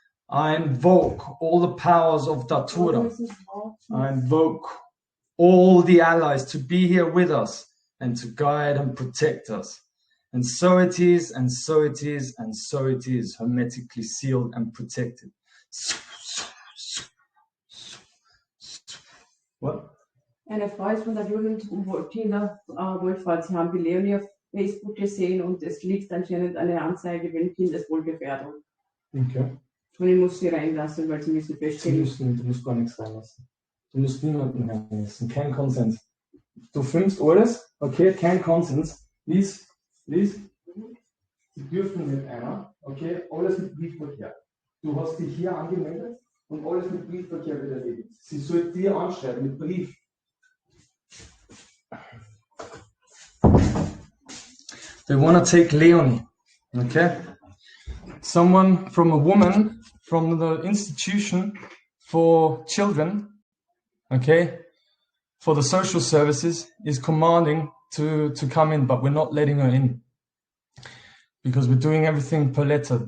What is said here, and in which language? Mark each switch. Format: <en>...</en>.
<en>I invoke all the powers of datura. I invoke all the allies to be here with us and to guide and protect us. And so it is, and so it is, and so it is, hermetically sealed and protected. What?</en> <de>Eine Frau ist von der Jugend Tina Wohlfahrt. Sie haben die Leonie auf Facebook gesehen und es liegt anscheinend eine Anzeige wegen Kindeswohlgefährdung. Okay. Und ich muss sie reinlassen, weil sie müssen feststellen. Du musst gar nichts reinlassen. Du musst niemanden reinlassen. Kein Konsens. Du filmst alles, okay? Kein Konsens. Lies. Sie dürfen mit einer, okay? Alles mit Briefverkehr. Du hast dich hier angemeldet und alles mit Briefverkehr wird erledigt. Sie soll dir anschreiben mit Brief.</de> <en>They want to take Leonie, okay? Someone from a woman from the institution for children, okay, for the social services is commanding to come in, but we're not letting her in because we're doing everything per letter.</en>